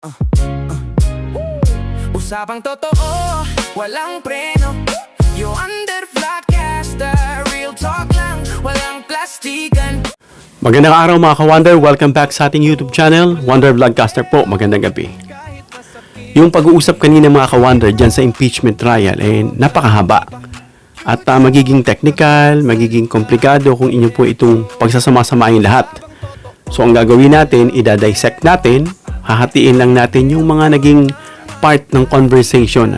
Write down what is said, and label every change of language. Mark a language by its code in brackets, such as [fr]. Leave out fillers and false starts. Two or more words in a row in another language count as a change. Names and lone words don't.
[tl] Usapang totoo, walang preno. You under Vlogcaster, [en] real talk [tl] lang, walang plastikan. Magandang araw mga ka-Wonder, [en] welcome back [tl] sa ating [en] YouTube channel, [tl] Wonder Vlogcaster po, magandang gabi. Yung pag-uusap kanina mga ka-Wonder dyan sa impeachment trial ay napakahaba. At magiging technical, magiging komplikado kung inyo po itong pagsasama-samahin lahat. So ang gagawin natin, idadissect natin, hahatiin lang natin yung mga naging part ng conversation.